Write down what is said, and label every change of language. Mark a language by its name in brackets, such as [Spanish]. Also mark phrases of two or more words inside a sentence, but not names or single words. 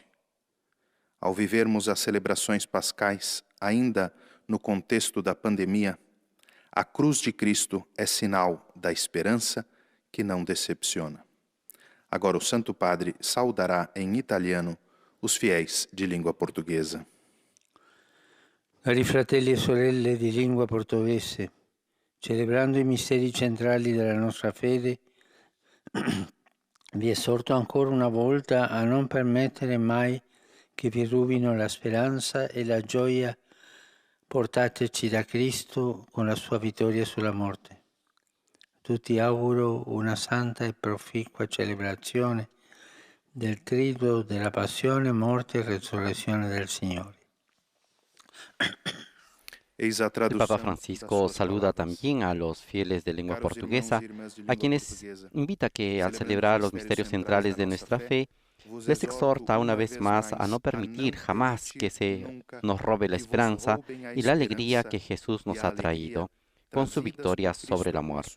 [Portuguese] Ao vivermos as celebrações pascais, ainda no contexto da pandemia, a cruz de Cristo é sinal da esperança que não decepciona. Agora o Santo Padre saudará em italiano os fiéis de língua portuguesa. [Italian] Cari fratelli e sorelle di lingua portoghese, celebrando i misteri centrali della nostra fede, vi esorto ancora una volta a non permettere mai che vi rubino la speranza e la gioia portateci da Cristo con la sua vittoria sulla morte. A tutti auguro una santa e proficua celebrazione del triduo della passione, morte e resurrezione del Signore. [Spanish] El Papa Francisco saluda también a los fieles de lengua portuguesa, a quienes invita que al celebrar los misterios centrales de nuestra fe, les exhorta una vez más a no permitir jamás que se nos robe la esperanza y la alegría que Jesús nos ha traído con su victoria sobre la muerte.